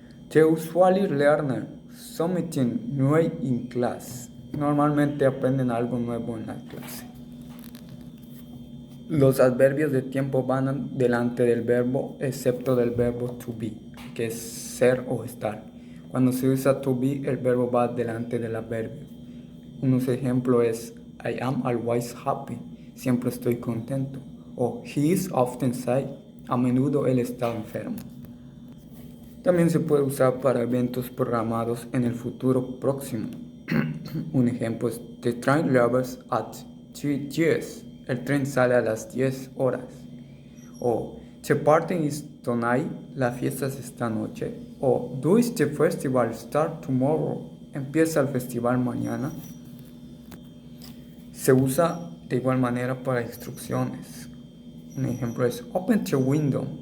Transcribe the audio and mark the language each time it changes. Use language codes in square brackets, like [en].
[en] The usually learn something new in class. [es] Normalmente aprenden algo nuevo en la clase. Los adverbios de tiempo van delante del verbo, excepto del verbo to be, que es ser o estar. Cuando se usa to be, el verbo va delante del adverbio. Unos ejemplos es [en] I am always happy, [es] siempre estoy contento. O [en] he is often sick, [es] a menudo él está enfermo. También se puede usar para eventos programados en el futuro próximo. Un ejemplo es [en] The train leaves at 3:10. [es] El tren sale a las 10 horas. O [en] The party is tonight. [es] La fiesta es esta noche. O [en] Does the festival start tomorrow? [es] Empieza el festival mañana. Se usa de igual manera para instrucciones. Un ejemplo es [en] Open the window.